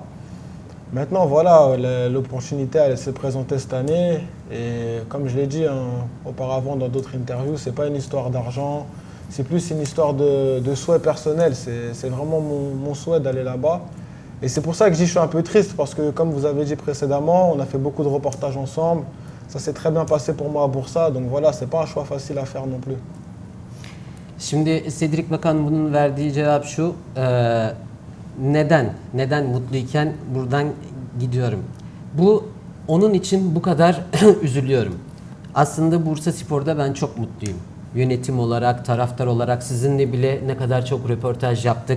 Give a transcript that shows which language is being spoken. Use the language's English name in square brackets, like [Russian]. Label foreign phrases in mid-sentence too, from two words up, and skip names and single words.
[French] Maintenant, voilà, l'opportunité elle s'est présentée cette année et comme je l'ai dit auparavant dans d'autres interviews, c'est pas une histoire d'argent, c'est plus une histoire de souhait personnel. C'est vraiment mon souhait d'aller là-bas. Et c'est pour ça que je dis que je suis un peu triste parce que comme vous avez dit précédemment, on a fait beaucoup de reportages ensemble. Ça s'est très bien passé pour moi à Bursa, donc voilà, c'est pas un choix facile à faire non plus. [Turkish] Şimdi Cedric Bakambu'nun verdiği cevap şu. Neden mutluyken buradan gidiyorum? Bu onun için bu kadar üzülüyorum. Aslında Bursaspor'da ben çok mutluyum. Yönetim olarak, taraftar olarak sizinle bile ne kadar çok röportaj yaptık.